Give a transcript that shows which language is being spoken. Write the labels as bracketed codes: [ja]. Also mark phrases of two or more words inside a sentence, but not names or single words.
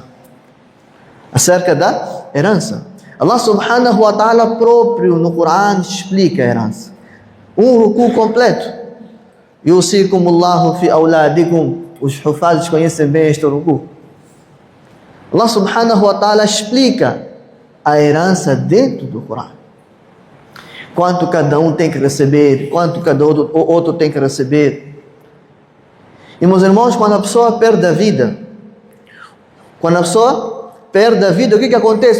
[pt] Acerca da herança. Allah [ar] سبحانه وتعالى [pt] próprio no Coran explica a herança. Um ruku completo. [ar] يوصيكم الله في أولادكم. [pt] Os hufazes conhecem bem este ruku. Allah [ar] سبحانه وتعالى [pt] explica a herança dentro do Coran. Quanto cada um tem que receber, quanto cada outro tem que receber. E meus irmãos, quando a pessoa perde a vida, o que acontece?